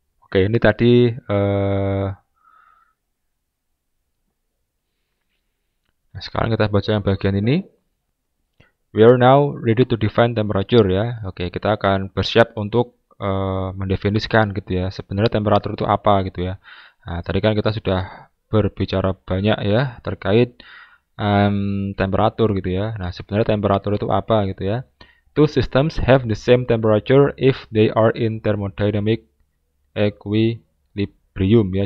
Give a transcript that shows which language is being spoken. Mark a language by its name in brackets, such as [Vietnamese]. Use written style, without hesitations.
[Indonesian] Oke, ini tadi nah, sekarang kita baca yang bagian ini. [English] We are now ready to define temperature ya. [Indonesian] Oke, kita akan bersiap untuk mendefinisikan gitu ya. Sebenarnya temperatur itu apa gitu ya. Nah, tadi kan kita sudah berbicara banyak ya terkait temperatur gitu ya. Nah, sebenarnya temperatur itu apa gitu ya. [English] Two systems have the same temperature if they are in thermodynamic equilibrium ya.